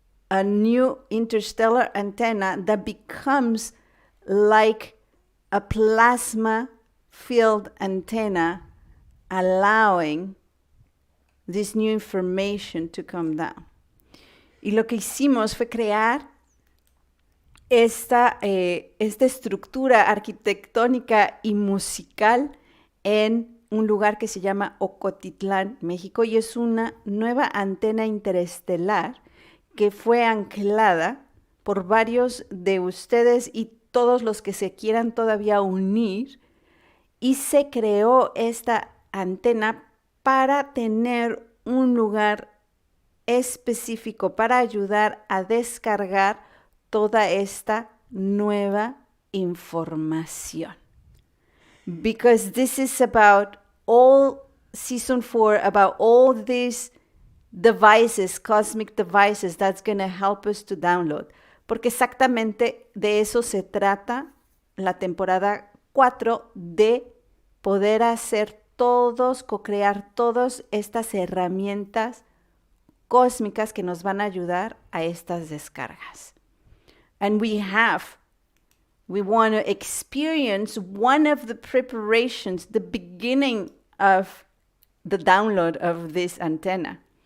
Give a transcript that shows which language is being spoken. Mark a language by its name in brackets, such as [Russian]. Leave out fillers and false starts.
[English] a new interstellar antenna that becomes like a plasma field antenna, allowing this new information to come down. [Spanish] Y lo que hicimos fue crear esta estructura arquitectónica y musical en un lugar que se llama Ocotitlán, México, y es una nueva antena interestelar que fue anclada por varios de ustedes y todos los que se quieran todavía unir, y se creó esta antena para tener un lugar específico para ayudar a descargar toda esta nueva información. [English] Because this is about all season 4, about all these devices, cosmic devices, that's going to help us to download. [Spanish] Porque exactamente de eso se trata la temporada 4, de poder hacer todos, co-crear todas estas herramientas cósmicas que nos van a ayudar a estas descargas. [English] And we want to experience one of the preparations, the beginning of the download of this antenna.